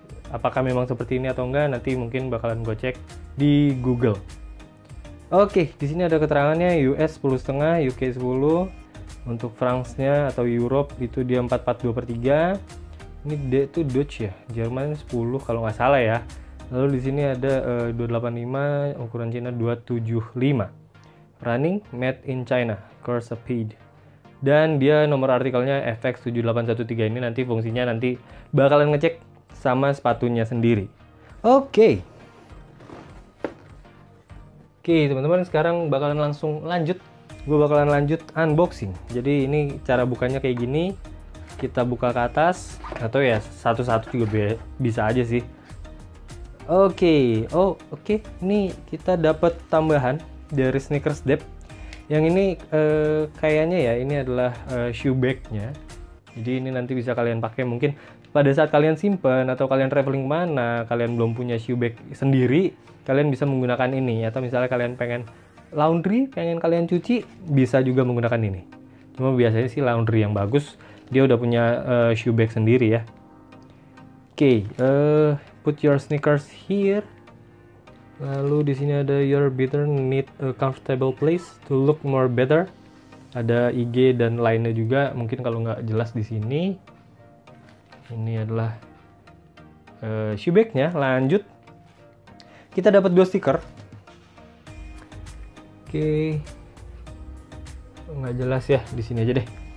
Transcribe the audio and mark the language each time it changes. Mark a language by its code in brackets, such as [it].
[id] Apakah memang seperti ini atau enggak? Nanti mungkin bakalan gue cek di Google. Oke, di sini ada keterangannya US 10,5, UK 10. Untuk France-nya atau Europe itu dia 442/3. Ini D itu Dutch ya, Jerman 10 kalau nggak salah ya. Lalu di sini ada 285, ukuran Cina 275. [en] Running made in China, Corsapid. [id] Dan dia nomor artikelnya FX7813. Ini nanti fungsinya nanti bakalan ngecek sama sepatunya sendiri. Oke, teman-teman, sekarang bakalan langsung lanjut. Gue bakalan lanjut unboxing. Jadi ini cara bukanya kayak gini. Kita buka ke atas, atau ya satu-satu juga bisa aja sih. Oke. Ini kita dapat tambahan dari Sneakers Dep. Yang ini kayaknya ya ini adalah shoe bag-nya. Jadi ini nanti bisa kalian pakai mungkin pada saat kalian simpen atau kalian traveling mana, kalian belum punya shoe bag sendiri, kalian bisa menggunakan ini. Atau misalnya kalian pengen laundry, pengen kalian cuci, bisa juga menggunakan ini. Cuma biasanya sih laundry yang bagus, dia udah punya shoe bag sendiri ya. [en] Oke, put your sneakers here. [id] Lalu di sini ada [en] your better need a comfortable place to look more better. [id] Ada IG dan lainnya juga, mungkin kalau nggak jelas di sini. Ini adalah shoe bag-nya. Lanjut, kita dapat 2 stiker. Oke, nggak jelas ya, di sini aja deh.